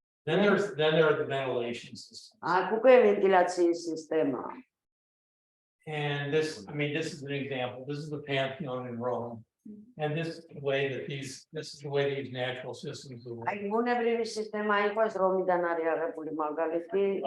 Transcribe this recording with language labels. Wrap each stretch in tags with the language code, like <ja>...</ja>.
<en>Then there are the ventilation systems.</en> <ka>უკვე ventilation სისტემა.</ka> <en>And this is an example. This is the Pantheon in Rome. And this is the way these natural systems work.</en> <ka>აი ბუნებრივი სისტემა იყო ეს რომიდან არის აღებული მაგალითი.</ka>